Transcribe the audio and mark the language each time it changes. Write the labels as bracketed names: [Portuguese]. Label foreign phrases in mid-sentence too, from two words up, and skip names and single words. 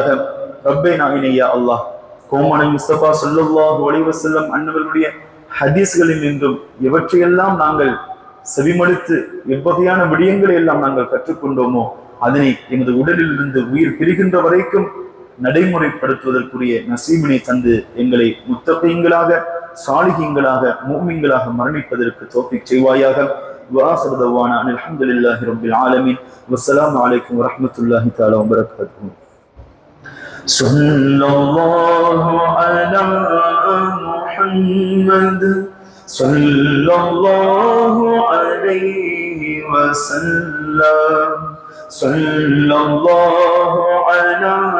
[Tamil] ரப்பை நாயனியா அல்லாஹ், கோமனை முஸ்தபா [Arabic] صلى الله عليه وسلم [Tamil] அன்னவர்களுடைய ஹதீஸ்களில் நின்றும் எவற்றையெல்லாம் நாங்கள் செவிமடுத்து எவ்வகையான விடயங்களை எல்லாம் நாங்கள் கற்றுக்கொண்டோமோ அதனை எமது உடலில் இருந்து உயிர் பிரிகின்ற வரைக்கும் நடைமுறைப்படுத்துவதற்குரிய நசீபினை தந்து எங்களை முத்தகீன்களாக சாலிஹீன்களாக மூமின்களாக மரணிப்பதற்கு தௌஃபீக் செய்வாயாக. [Arabic] وآخر دعوانا أن الحمد لله رب العالمين والسلام عليكم ورحمة الله تعالى وبركاته. صلى الله على محمد صلى الله عليه وسلم صلى الله على